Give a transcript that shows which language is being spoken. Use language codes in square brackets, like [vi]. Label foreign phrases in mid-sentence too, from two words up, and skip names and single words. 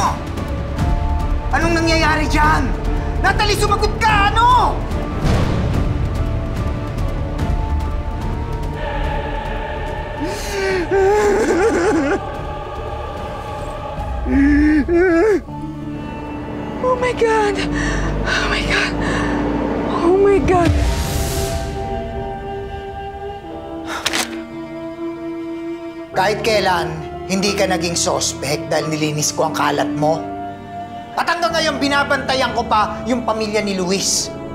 [tl] Anong nangyayari dyan? Natalie, sumagot ka! Ano? [en] Oh my God! Oh my God! Oh my God! [tl] Kahit kailan, hindi ka naging sospek dahil nilinis ko ang kalat mo. At hanggang ngayon, binabantayan ko pa yung pamilya ni Luis.